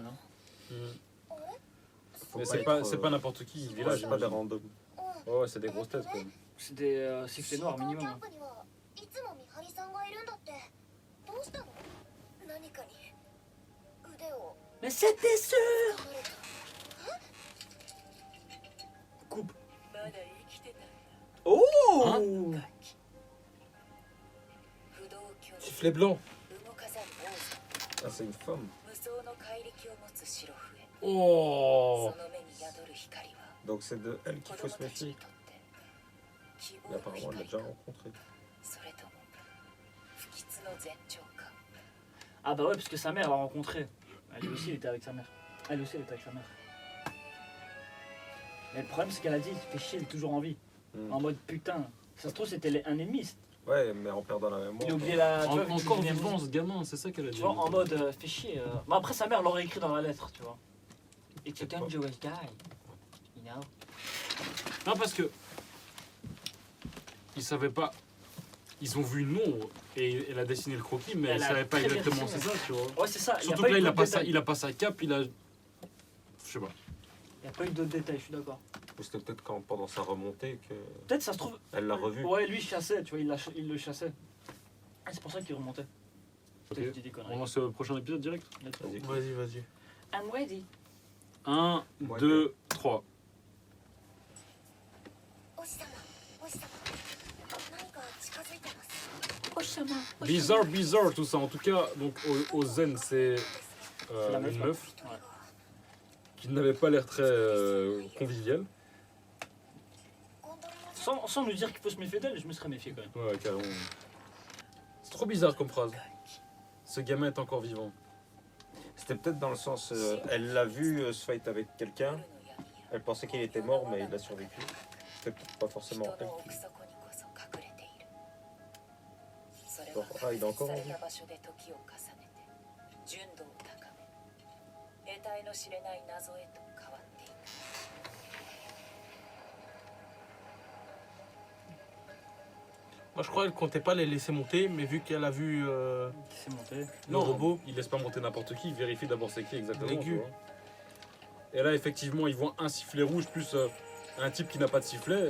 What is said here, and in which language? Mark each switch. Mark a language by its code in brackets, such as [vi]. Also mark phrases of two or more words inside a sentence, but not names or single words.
[fr] Hein. Mm. [ja] あれ？ [fr] Faut Mais pas c'est être, pas n'importe qui qui vit là, ouais, c'est pas des j'imagine. randoms. [ja] うん。 [fr] Ouais, c'est des grosses têtes quoi. C'est des cycles noirs [ja] シーカーキ [fr] minimum. [ja] ャ [fr] Hein. [ja] ンプにはいつも見張りさんがいるんだって。どうしたの？何かに腕を [fr] Mais c'était sûr. [ja] 噛まれた。 [fr] Coupe. [ja] まだ生きてた。 [fr] Oh. [ja] 不動教 [fr] Sifflet blanc. [ja] 動かざる王座。 [fr] Ah, c'est une femme. [ja] 無双の怪力を持つ白笛。 [fr] Oh. [ja] その目に宿る光は [fr] Donc c'est de elle [ja] 子 [fr] qu'il faut [ja] 供 [fr] se [ja] たち [fr] méfier. [ja] にとって希 [fr] Mais [ja] 望の [fr] apparemment, elle l'a [ja] 光 [fr] déjà [ja] か [fr] rencontré. [ja] それとも不吉の前兆か。 [fr] Ah bah ouais, parce que sa mère l'a rencontré. Elle aussi, elle était avec sa mère. Elle aussi, elle était avec sa mère. Mais le problème, c'est qu'elle a dit, fais chier, elle est toujours en vie. Mm. En mode putain. Ça se trouve, c'était un ennemi. Ouais, mais en perdant la mémoire. Il a oublié la. Tu vois, Encore il est vivant ce gamin, c'est ça qu'elle a dit. Tu vois, en mode fais chier. Bah après, sa mère l'aurait écrit dans la lettre, tu vois. [en] It's a dangerous guy. You know? [fr] Non, parce que. Ils savaient pas. Ils ont vu une ombre et elle a dessiné le croquis, mais elle Elle a savait pas très bien exactement dessiné. c'est ça, tu vois. Ouais, c'est ça. Surtout y a que là, eu il a, d'autres pas sa, détails. il a pas sa cape, il a. Je sais pas. Il n'y a pas eu d'autres détails, je suis d'accord. Ou c'était peut-être quand, pendant sa remontée Peut-être ça se trouve. qu'elle l'a revu. Ouais, lui il chassait, tu vois, il le chassait. Ah, c'est pour ça qu'il remontait. Ok. Peut-être que je dis des conneries. On lance le prochain épisode direct. [en] Let's go. [fr] Vas-y. Vas-y, vas-y. [en] I'm ready. [fr] 1, Ouais. 2, 3. [ja] おしさま、おしさま。何か近づいてます。 [fr] Bizarre, bizarre, tout ça. En tout cas, donc au Zen, c'est C'est la meuf, une là. meuf Ouais. qui n'avait pas l'air très conviviale. [ja] ゴンドラの [fr] Sans nous dire qu'il faut se méfier d'elle, je me serais méfié quand même. Ouais, carrément. C'est trop bizarre comme phrase. Ce gamin est encore vivant. C'était peut-être dans le sens, elle l'a vu se fight avec quelqu'un, Elle pensait qu'il était mort, mais il a survécu. C'était peut-être pas forcément elle. [ja] 人の奥底にこそ隠れている。それ [fr] Genre, [ja] は [fr] ah, il est encore en [ja] され [fr] vie. [ja] た場所で時を重ねて純度を高め、得体の知れない謎へと変わっていく。 [fr] Moi, je crois qu'elle comptait pas les laisser monter, mais vu qu'elle a vu Qui s'est monté. le robot, il laisse pas monter n'importe qui, il vérifie d'abord c'est qui exactement. L'aigu. tu vois. Et là, effectivement, ils voient un sifflet rouge plus un type qui n'a pas de sifflet.